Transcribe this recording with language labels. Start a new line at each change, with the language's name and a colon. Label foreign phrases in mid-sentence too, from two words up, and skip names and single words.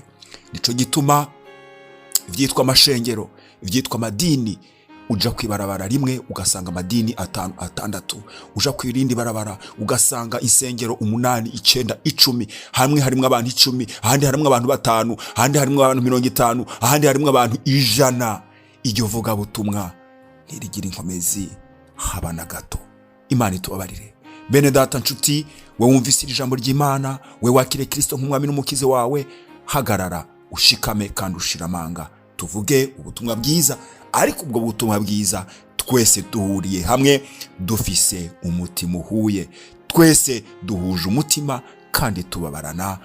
Rundi: Nico gituma ivyitwa amashengero, ivyitwa amadini, uja kwibarabara rimwe ugasanga amadini 5 6, uja kwirindi barabara ugasanga insengero 8 9 10, hamwe harimwe abantu 10, ahandi harimwe abantu 5, ahandi harimwe abantu 50, ahandi harimwe abantu 100. Iryo vuga butumwa ntirigira inkomezi haba na gato. Imana itubabarire. Bene data nshuti, we wumvise ijambo ry'Imana, we wakire Kristo nk'umwami n'umukize wawe, hagarara ushikame kandi ushiramanga, tuvuge ubutumwa bwiza. Ariko ubwo butumwa bwiza twese duhuriye hamwe, dufise umutima uhuye, twese duhuje umutima kandi tubabarana.